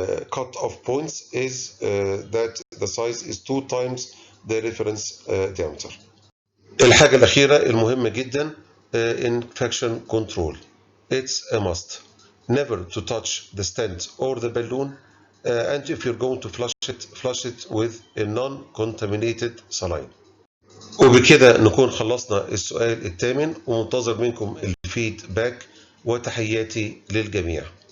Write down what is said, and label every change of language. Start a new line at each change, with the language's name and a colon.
English: cut-off points is that the size is 2 times the reference diameter.
Arabic: الحاجة الأخيرة المهمة جدا infection control.
English: It's a must. Never to touch the stent or the balloon, and if you're going to flush it with a non-contaminated saline.
Arabic: وبكده نكون خلصنا السؤال الثامن، ومنتظر منكم الفيدباك، وتحياتي للجميع.